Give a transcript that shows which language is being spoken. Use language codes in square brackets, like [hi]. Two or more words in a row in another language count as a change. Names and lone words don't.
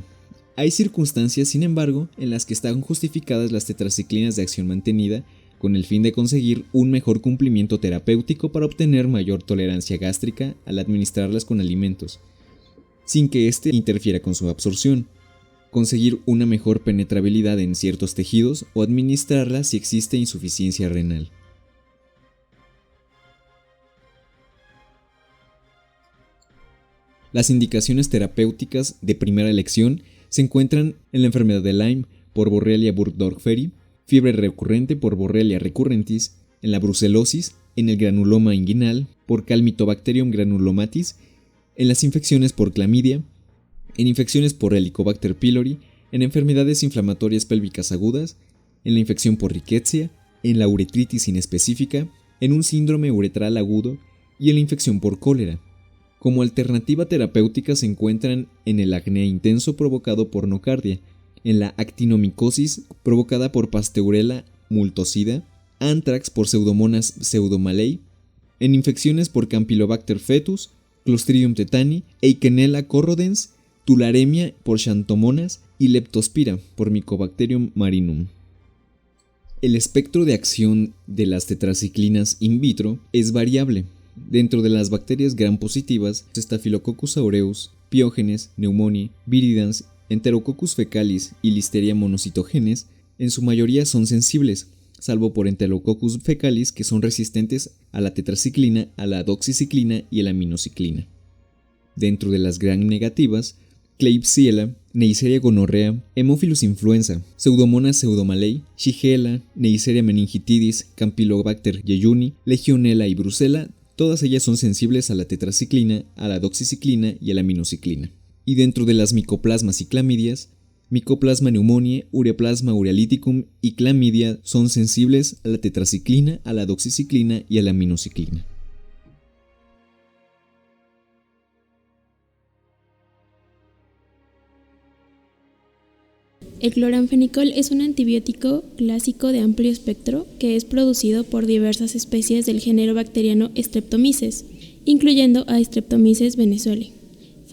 [es] Hay circunstancias, sin embargo, en las que están justificadas las tetraciclinas de acción mantenida con el fin de conseguir un mejor cumplimiento terapéutico para obtener mayor tolerancia gástrica al administrarlas con alimentos, sin que éste interfiera con su absorción, conseguir una mejor penetrabilidad en ciertos tejidos o administrarla si existe insuficiencia renal. Las indicaciones terapéuticas de primera elección se encuentran en la enfermedad de Lyme por Borrelia burgdorferi, fiebre recurrente por Borrelia recurrentis, en la brucelosis, en el granuloma inguinal por Calmitobacterium granulomatis, en las infecciones por clamidia, en infecciones por Helicobacter pylori, en enfermedades inflamatorias pélvicas agudas, en la infección por rickettsia, en la uretritis inespecífica, en un síndrome uretral agudo y en la infección por cólera. Como alternativa terapéutica se encuentran en el acné intenso provocado por nocardia, en la actinomicosis provocada por Pasteurella multocida, anthrax por Pseudomonas pseudomallei, en infecciones por Campylobacter fetus, Clostridium tetani, Eikenella corrodens, tularemia por Xanthomonas y Leptospira por Mycobacterium marinum. El espectro de acción de las tetraciclinas [la] in vitro [es] es variable. Dentro de las bacterias gram positivas, Staphylococcus aureus, Piógenes, Pneumoniae, Viridans, Enterococcus fecalis y Listeria monocytogenes, en su mayoría son sensibles, salvo por Enterococcus fecalis que son resistentes a la tetraciclina, a la doxiciclina y a la minociclina. Dentro de las gram negativas, Klebsiella, Neisseria gonorrhea, Haemophilus influenza, Pseudomonas pseudomallei, Shigella, Neisseria meningitidis, Campylobacter jejuni, Legionella y Brucella, todas ellas son sensibles a la tetraciclina, a la doxiciclina y a la minociclina. Y dentro de las micoplasmas y clamidias, Mycoplasma pneumoniae, Ureaplasma urealyticum y clamidia son sensibles a la tetraciclina, a la doxiciclina y a la minociclina. El cloranfenicol es un antibiótico clásico de amplio espectro que es producido por diversas especies del género bacteriano Streptomyces, incluyendo a Streptomyces venezuelae.